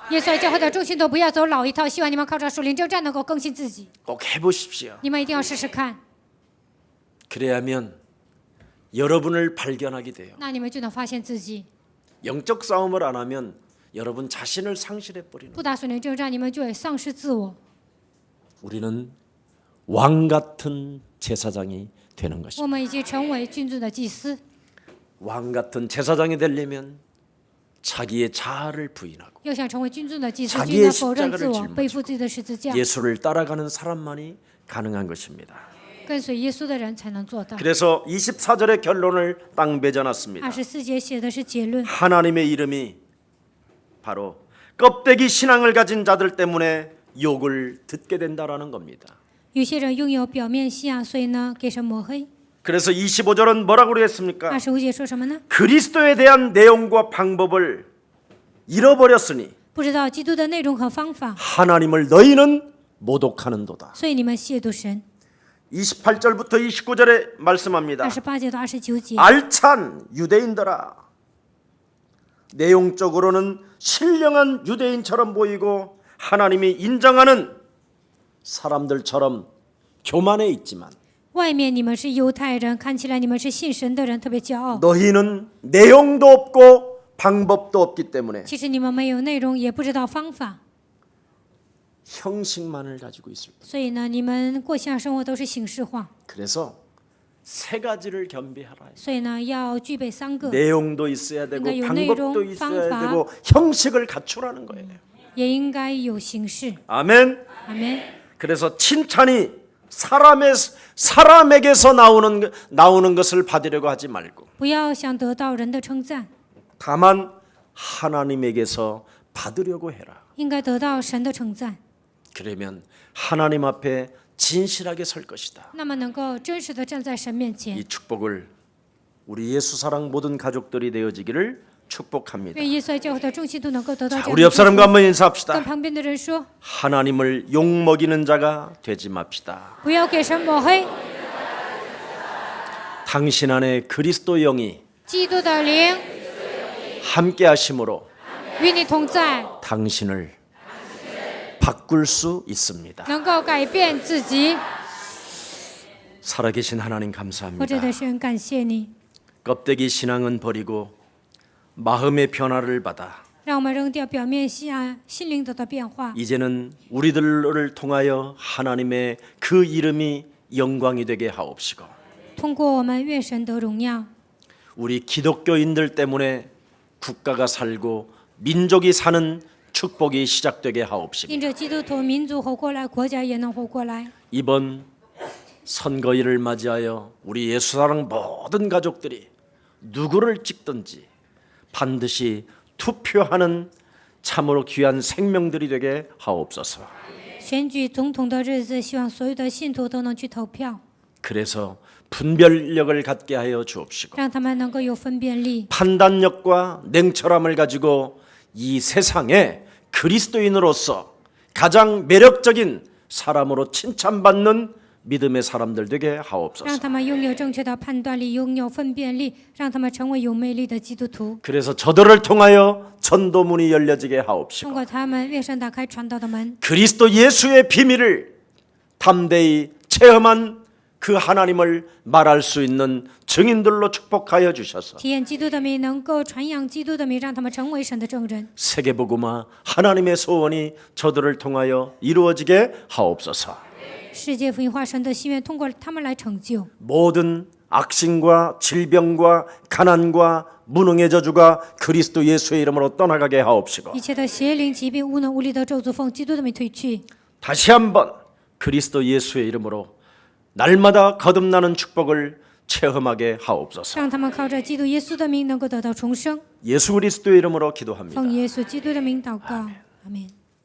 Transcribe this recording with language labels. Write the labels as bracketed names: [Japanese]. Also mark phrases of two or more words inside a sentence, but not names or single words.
[Chinese] 耶稣教会的众信徒不要走老一套，希望你们靠着属灵征战能够更新自己。 [Korean] 꼭 해보십시오. [Chinese] 你们一定要试试看， [Korean] 그래야면 여러분을 발견하게 돼요. [Chinese] 那你们就能发现自己。 [Korean] 영적 싸움을 안 하면 여러분 자신을 상실해 버리는. [Chinese] 不打属灵征战，你们就会丧失自我。 [Korean] 우리는 왕 같은 제사장이 되는 것입니다. [Chinese] 我们已经成为君尊的祭司。 [Korean] 왕 같은 제사장이 되려면 자기의 자아를 부인하고 [Chinese] 要想成为君尊的祭司， [Korean] 자기의 [Chinese] 就应该否认自 [Korean] 십자가를 [Chinese] 我， [Korean] 짊어지고 [Chinese] 背负自己的十字架。 [Korean] 예수를 따라가는 사람만이 가능한 것입니다. [Chinese] 跟随耶稣的人才能做到。 [Korean] 그래서 24절의 결론을 딱 맺어놨습니다. [Chinese] 24 节写的是结论， [Korean] 하나님의 이름이 바로 껍데기 신앙을 가진 자들 때문에 욕을 듣게 된다라는 겁니다. [Chinese] 有些人拥有表面信仰，所以呢给神抹黑。 [Korean] 그래서 25절은 뭐라고 그랬습니까? [Chinese] 25 节说什么呢？ [Korean] 그리스도에 대한 내용과 방법을 잃어버렸으니 [Chinese] 不知道基督的内容和方法， [Korean] 하나님을 너희는 모독하는도다. [Chinese] 所以你们亵渎神。 [Korean] 28절부터 29절에 말씀합니다. [Chinese] 28 节到29节， [Korean] 알찬 유대인들아. 내용적으로는 신령한 유대인처럼 보이고 하나님이 인정하는 사람들처럼 교만해 있지만 [Chinese] 外面你们是犹太人，看起来你们是信神的人，特别骄傲。 [Korean] 너희는 내용도 없고 방법도 없기 때문에 [Chinese] 其实你们没有内容，也不知道方法， [Korean] 형식만을 가지고 있을 뿐. [Chinese] 所以呢，你们过信仰生活都是形式化。 [Korean] 그래서 세 가지를 겸비하라. [Chinese] 所以呢，要具备3个， [Korean] 내용도 있어야 되고 그러니까 요 방법도 내용, 있어야 방법. 되고 형식을 갖추라는 거예요. [Chinese] 也应该有形式。 [Korean] 아멘. [Chinese] 阿门。 [Korean] 그래서 칭찬이 사람에게서 나오는 것을 받으려고 하지 말고 [Chinese] 不要想得到人的称赞， [Korean] 다만 하나님에게서 받으려고 해라. [Chinese] 应该得到神的称赞， [Korean] 그러면 하나님 앞에 진실하게 설 것이다. [Chinese] 那么能够真实的站在神面前 [Korean] 이 。 축복을 우리 예수 사랑 모든 가족들이 되어지기를 축복합니다. [Chinese] 愿耶稣教会的众信徒能够得到 [Korean] 자, [Chinese] 这样 [Korean] 우리 [Chinese] 的 [Korean] 옆 [Chinese] 祝 [Korean] 사람과 [Chinese] 福。 [Korean] 한번 [Chinese] 跟 [Korean] 인사합시다. [Chinese] 旁边的人说， [Korean] 하나님을 욕먹이는 자가 되지 맙시다. [Chinese] 不要给神抹黑。 [Korean] 당신 안에 그리스도 영이 [Chinese] 基督的灵 [Korean] 함께 하심으로 [Chinese] 与你同在， [Korean] 당신을 바꿀 수 있습니다. [Chinese] 能够改变自己。 [Korean] 살아계신 하나님 [Chinese] 活着 [Korean] 감사합니다. [Chinese] 的神，感谢你， [Korean] 껍데기 신앙은 버리고 마음의 변화를 받아 [Chinese] 让我们扔掉表面信仰，心灵得到变化。 [Korean] 이제는 우리들을 통하여 하나님의 그 이름이 영광이 되게 하옵시고 [Chinese] 通过我们，愿神得荣耀。 [Korean] 우리 기독교인들 때문에 국가가 살고 민족이 사는 축복이 시작되게 하옵시고 [Chinese] 因着基督徒，民族活过来，国家也能活过来。 [Korean] 이번 선거일을 맞이하여 우리 예수사랑 모든 가족들이 누구를 찍든지 반드시 투표하는 참으로 귀한 생명들이 되게 하옵소서. [Chinese] 选举总统的日子，希望所有的信徒都能去投票， [Korean] 그래서 분별력을 갖게 하여 주옵시고 [Chinese] 让他们能够有分辨力， [Korean] 판단력과 냉철함을 가지고 이 세상에 그리스도인으로서 가장 매력적인 사람으로 칭찬받는 믿음의 사람들 되게 하옵소서. [Chinese] 让他们拥有正确的判断力，拥有分辨力，让他们成为有魅力的基督徒。 [Korean] 그래서 저들을 통하여 전도문이 열려지게 [Chinese] 通 [Korean] 하옵시고 [Chinese] 过他们，愿神打开传道的门， [Korean] 그리스도 예수의 비밀을 담대히 체험한 그 하나님을 말할 수 있는 증인들로 축복하여 주셔서 [Chinese] 体验基督的名，能够传扬基督的名，让他们成为神的证人。 [Korean] 세계복음화 하나님의 소원이 저들을 통하여 이루어지게 하옵소서. [Chinese] 世界福音化神的心愿，通过他们来成就。 [Korean] 모든 악신과 질병과 가난과 무능의 저주가 그리스도 예수의 이름으로 떠나가게 하옵시고 [Chinese] 一切的邪灵、疾病、无能无力的咒诅，奉基督的名退去。 [Korean] 다시 한번 그리스도 예수의 이름으로 날마다 거듭나는 축복을 체험하게 하옵소서. [Chinese] 让他们靠着基督耶稣的名，能够得到重生。 [Korean] 예수 그리스도의 이름으로 기도합니다. [Chinese] 奉耶稣基督的名祷告，阿门。